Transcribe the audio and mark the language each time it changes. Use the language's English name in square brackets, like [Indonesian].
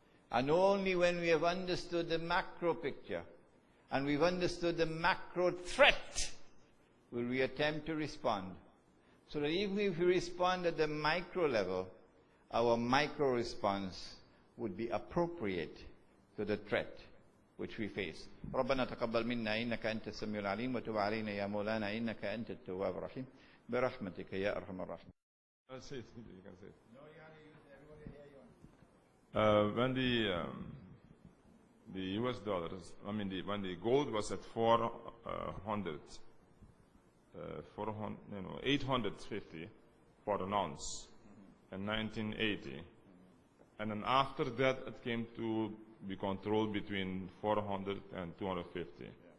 [English] And only when we have understood the macro picture and we've understood the macro threat will we attempt to respond. So that even if we respond at the micro level, our micro response would be appropriate to the threat which we face. [Arabic] ربنا تقبل منا إنك أنت السميع العليم وتب علينا يا مولانا إنك أنت التواب الرحيم برحمتك يا أرحم الراحمين. [English] Say it. You can say it. No, you have to use everybody here. When the U.S. dollars, when the gold was at 850 for an ounce in 1980, and then after that it came to be controlled between 400 and 250. Yeah.